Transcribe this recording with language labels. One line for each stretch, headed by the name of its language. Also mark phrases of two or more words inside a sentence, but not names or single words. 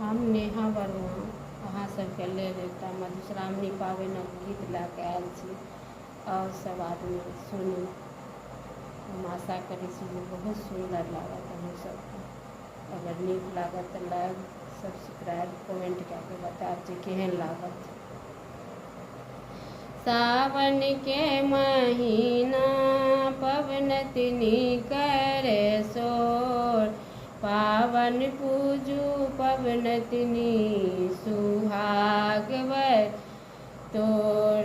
Maithili: हम नेहा वर्मा अहाँ सबके लेल एकटा मधुश्रावणी पाबनिक गीत लए कऽ आयल छी और सब आदमी सुनी। हम आशा करै छी जे बहुत सुंदर लागत अहाँ सबके। अगर नीक लागत तऽ
English: like subscribe comment
Maithili: कए कऽ बतायब जे केहन लागत। सावन के महीना पवनतनी करे सोर, पावन पूजू पवनतनी सुहाग बर तोर।